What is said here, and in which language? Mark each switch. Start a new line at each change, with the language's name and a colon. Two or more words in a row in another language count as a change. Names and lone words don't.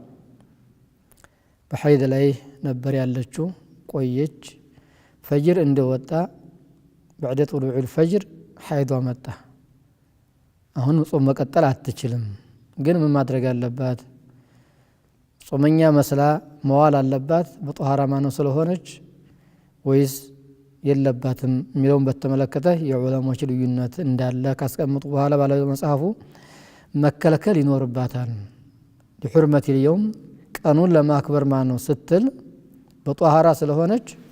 Amharic: በሐይድ ላይ ነበር ያለችው ቆየች ፈጅር እንደወጣ
Arabic: بعد طلوع الفجر
Amharic: ሐይዷ መጣ አሁን ጾም መቀጠል አትችልም ግን ምን ማድረግ አለባት ጾመኛ መስላ መዋል አለባት በጧሃራ ማነው ስለሆነች ወይስ የለባትም የሚለውን በተመለከተ የዑለሞች ልዩነት እንዳለ ካስቀምጡ በኋላ ባለ መጽሐፉ መከለከል ይኖርባታል ለሁርመት اليوم ቀኑን ለማክበር ማነው ስትል በጧሃራ ስለሆነች